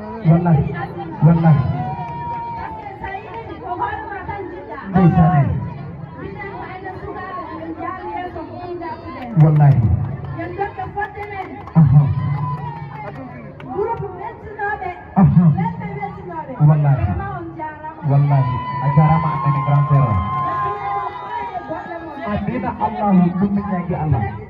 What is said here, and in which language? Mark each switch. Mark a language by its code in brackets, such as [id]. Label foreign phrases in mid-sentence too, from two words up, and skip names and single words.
[wo] Wallahi. Wallahi. Ndeysaan. Wallahi. Aha. Aha. Wallahi. Wallahi. [ff] A jarama anene [fr] grand sœur. [ff] Amina Allahu, ɗum min ñaagi Allah.